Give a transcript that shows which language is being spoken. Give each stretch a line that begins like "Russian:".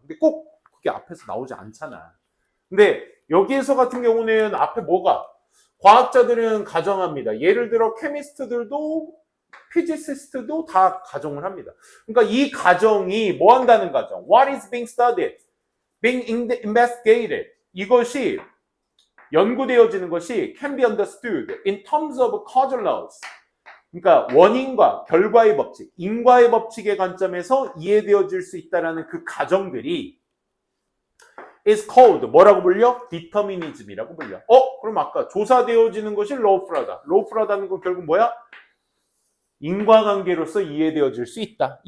Korean: 근데 꼭 그게 앞에서 나오지 않잖아. 근데 여기에서 같은 경우는 앞에 뭐가 과학자들은 가정합니다. 예를 들어 케미스트들도 피지시스트도 다 가정을 합니다. 그러니까 이 가정이 뭐 한다는 가정?
English: What is being studied? Being investigated.
Korean: 이것이 연구되어지는 것이 can be understood in terms of causal laws. 그러니까 원인과 결과의 법칙, 인과의 법칙의 관점에서 이해되어질 수 있다는 그 가정들이 is called 뭐라고 불려? determinism이라고 불려. 그럼 아까 조사되어지는 것이 lawful하다. lawful하다는 건 결국 뭐야? 인과관계로서 이해되어질 수 있다.